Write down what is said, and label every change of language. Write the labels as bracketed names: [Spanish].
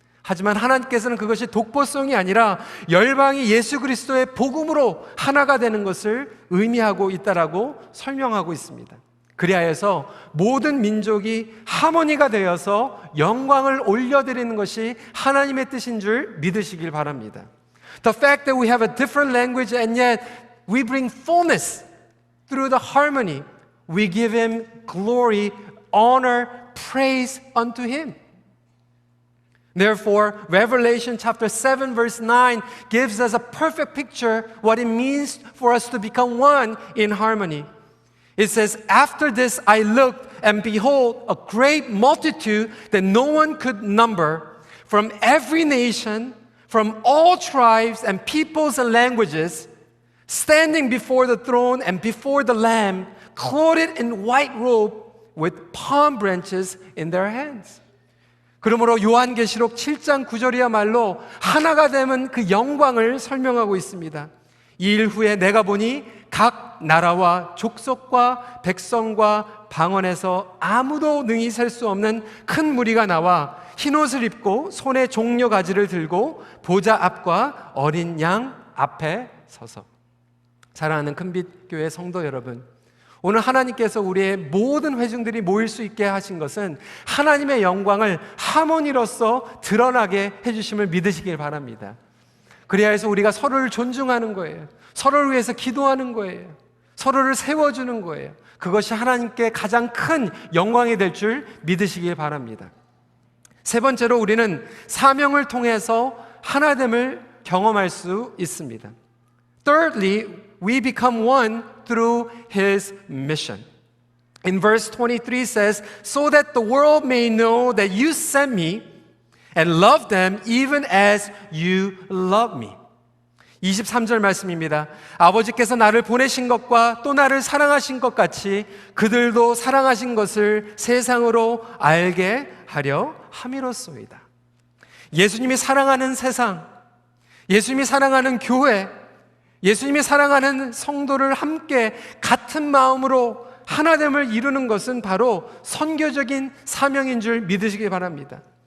[Korean] 하지만 하나님께서는 그것이 독보성이 아니라 열방이 예수 그리스도의 복음으로 하나가 되는 것을 의미하고 있다라고 설명하고 있습니다. 그리하여서 모든 민족이 하모니가 되어서 영광을 올려드리는 것이 하나님의 뜻인 줄 믿으시길 바랍니다. [English] The fact that we have a different language and yet we bring fullness through the harmony, we give Him glory, honor, praise unto Him. Therefore, Revelation chapter 7 verse 9 gives us a perfect picture what it means for us to become one in harmony. It says, after this I looked, and behold, a great multitude that no one could number, from every nation, from all tribes and peoples and languages, standing before the throne and before the Lamb, clothed in white robe, with palm branches in their hands. [Korean] 그러므로 요한계시록 7장 9절이야말로 하나가 되면 그 영광을 설명하고 있습니다. 이 일 후에 내가 보니 각 나라와 족속과 백성과 방언에서 아무도 능히 셀 수 없는 큰 무리가 나와 흰옷을 입고 손에 종려 가지를 들고 보좌 앞과 어린 양 앞에 서서. 사랑하는 큰빛교회 성도 여러분, 오늘 하나님께서 우리의 모든 회중들이 모일 수 있게 하신 것은 하나님의 영광을 하모니로서 드러나게 해주심을 믿으시길 바랍니다. 그래야 우리가 서로를 존중하는 거예요. 서로를 위해서 기도하는 거예요. 서로를 세워주는 거예요. 그것이 하나님께 가장 큰 영광이 될 줄 믿으시길 바랍니다. 세 번째로 우리는 사명을 통해서 하나됨을 경험할 수 있습니다. [English] Thirdly, we become one through His mission. In verse 23 says, so that the world may know that you sent me and love them even as you love me. [Korean] 23절 말씀입니다. 아버지께서 나를 보내신 것과 또 나를 사랑하신 것 같이 그들도 사랑하신 것을 세상으로 알게 하려 함이로소이다. 예수님이 사랑하는 세상, 예수님이 사랑하는 교회, 예수님이 사랑하는 성도를 함께 같은 마음으로 하나됨을 이루는 것은 바로 선교적인 사명인 줄 믿으시기 바랍니다.